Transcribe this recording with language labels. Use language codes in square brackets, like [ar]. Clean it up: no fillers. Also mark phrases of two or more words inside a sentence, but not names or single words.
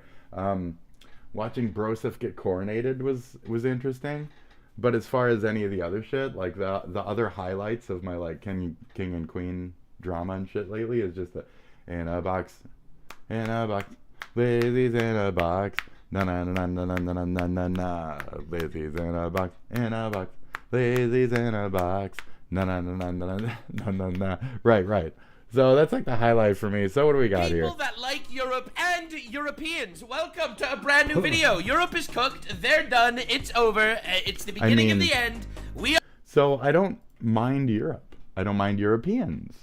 [en] Watching Broseph get coronated was interesting, but as far as any of the other shit, like the other highlights of my like king and queen drama and shit lately is just in a box, Lizzie's in a box. Na na na na na na na na na. Lizzie's in a box, Lizzie's in a box. Na na na na na na na na. Right. So that's like the highlight for me. So what do we got here? People that like Europe and Europeans, welcome to a brand new video. Europe is cooked. They're done. It's over. It's the beginning of the end. So I don't mind Europe. I don't mind Europeans.